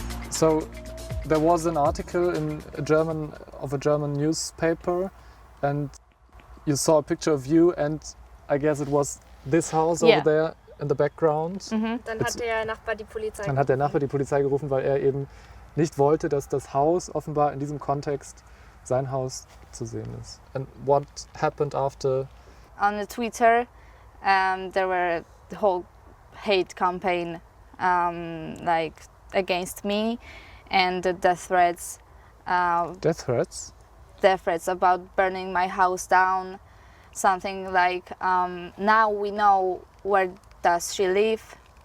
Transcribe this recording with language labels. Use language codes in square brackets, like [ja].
[en] So there was an article in a German newspaper, and you saw a picture of you, and I guess it was this house Yeah. over there in the background. [de] Dann hat der Nachbar die Polizei. Dann hat der Nachbar die Polizei gerufen, weil er eben nicht wollte, dass das Haus offenbar in diesem Kontext sein Haus zu sehen ist. [en] And what happened after? On the Twitter, there were the whole hate campaign, like against me, and the death threats. Death threats? Death threats about burning my house down. Something like, now we know where does she live.